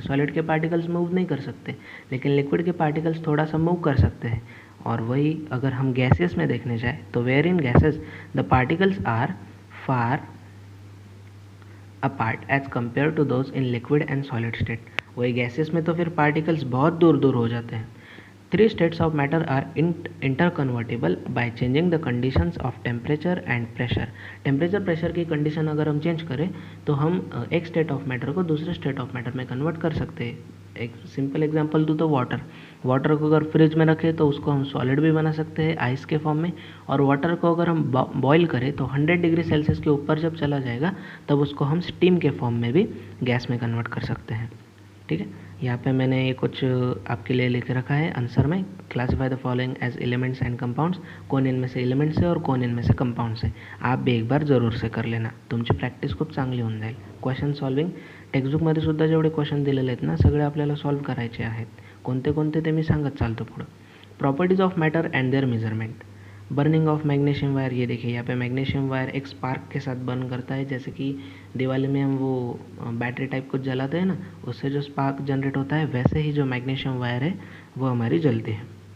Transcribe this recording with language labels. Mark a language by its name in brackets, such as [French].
[Hindi] Solid के particles move नहीं कर सकते, लेकिन लिक्विड के पार्टिकल्स थोड़ा सा मूव कर सकते हैं। और वही अगर हम गैसेस में देखने जाए तो [English] Where in gases the particles are far apart as compared to those in liquid and solid state. [Hindi] वही गैसेस में तो फिर पार्टिकल्स बहुत दूर दूर हो जाते हैं। [English] 3 states of matter are interconvertible by changing the conditions of temperature and pressure। [Hindi] Temperature pressure की कंडीशन अगर हम चेंज करें तो हम एक स्टेट ऑफ मैटर को दूसरे स्टेट ऑफ मैटर में कन्वर्ट कर सकते हैं। एक सिंपल एग्जांपल दूँ तो वाटर को अगर फ्रिज में रखें तो उसको हम सॉलिड भी बना सकते हैं आइस के फॉर्म में, और वाटर को अगर हम बॉईल करें तो 100 डिग्री सेल्सियस के ऊपर जब चला जाएगा तब उसको हम स्टीम के फॉर्म में भी गैस में कन्वर्ट कर सकते हैं। ठीक है, यहाँ पे मैंने ये कुछ आपके लिए लिख रखा है आंसर में। [English] Classify the following as elements and compounds. [Hindi] कौन इनमें से एलिमेंट्स है और कौन इनमें से कंपाउंड्स है, आप भी एक बार जरूर से कर लेना, [Marathi] तुमची प्रॅक्टिस खूप चांगली होऊन जाईल। क्वेश्चन सॉल्विंग टेक्स्टबुकमध्ये सुद्धा जेवढे क्वेश्चन दिलेले आहेत ना सगळे आपल्याला सॉल्व करायचे आहेत। कोणते कोणते ते मी सांगत चालतो पुढं। [English] Properties of matter and their measurement. Burning of magnesium wire, [Hindi] ये देखिए यहाँ पे मैग्नीशियम वायर एक स्पार्क के साथ बर्न करता है, जैसे कि दिवाली में हम वो बैटरी टाइप कुछ जलाते हैं ना, उससे जो स्पार्क जनरेट होता है वैसे ही जो मैग्नीशियम वायर है वो हमारी जलती है।